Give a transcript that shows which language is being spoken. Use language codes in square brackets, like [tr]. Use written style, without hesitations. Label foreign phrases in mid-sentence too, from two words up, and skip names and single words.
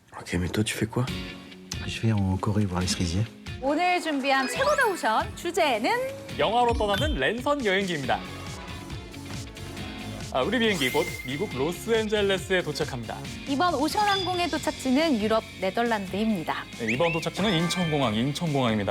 [fr] Ok, mais toi, tu fais quoi? Je vais en Corée voir les cerisiers. [ko] 오늘 준비한 최고다 오션 주제는 영화로 떠나는 랜선 여행기입니다. 우리 비행기 곧 미국 로스앤젤레스에 도착합니다. 이번 오션항공의 도착지는 유럽 네덜란드입니다. 네, 이번 도착지는 인천공항입니다.